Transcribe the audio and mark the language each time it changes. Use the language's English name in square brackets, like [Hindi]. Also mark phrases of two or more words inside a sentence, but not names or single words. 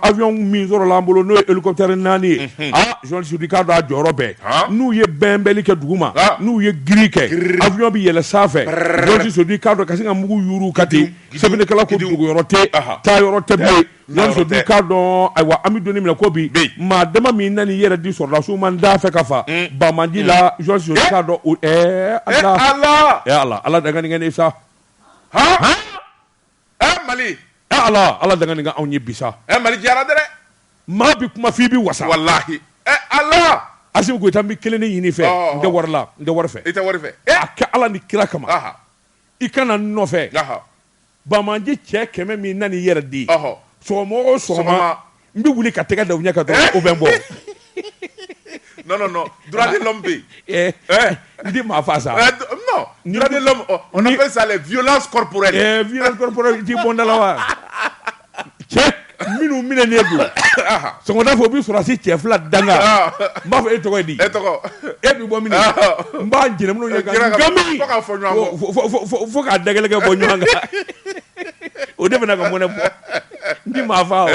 [Bambara] avion min sɔrɔla an bolo n'o ye hélicoptère 4 ye journaliste du k'a dɔn a jɔyɔrɔ bɛɛ n'u ye bɛnbɛnli kɛ dugu ma n'u ye giri kɛ avion bɛ yɛlɛ sanfɛ journaliste du k'a dɔn ka se ka mugu yuuru ka ten sɛbɛnnikɛla ko duguyɔrɔ tɛ taa yɔrɔ tɛ bilen journaliste du k'a dɔn ayiwa an bɛ don min na ko bi maa dama min nana i yɛrɛ di sɔrɔdasiw ma n d'a fɛ ka fa Bamanji la journaliste du k'a dɔn Ala danganiŋɛ sa Mali Ala danganiŋɛ anw ye bi sa Mali diyara dɛ maa bi kuma f'i bi wasa wallahi Allah Asimu Goyita n bɛ kelen de ɲini fɛ n tɛ wari la n tɛ wari fɛ i tɛ wari fɛ a kɛ Ala ni kira kama i kana n nɔfɛ Bamanji cɛ 100 min nana i yɛrɛ di sɔgɔma o sɔgɔma n bɛ wuli ka tɛgɛ da u ɲɛ ka dɔrɔn o bɛ n bɔ [French] non droit de l'homme be [Bambara] n di maa fa sa [French] non droit de l'homme on appelle ça les violences corporelles violence corporelle [Bambara] i t'i bɔ n da la wa cɛ minnu minɛnen don sɔgɔmada fɛ u bɛ sɔrɔdasi cɛ 2 danga n b'a fɔ e tɔgɔ ye di e bɛ bɔ min n b'a jɛnɛminɛw ye ka gami fo k'a dagɛlɛkɛ bɔ ɲɔgɔn kan o de bɛna ka mɔnɛ bɔ n di maa fa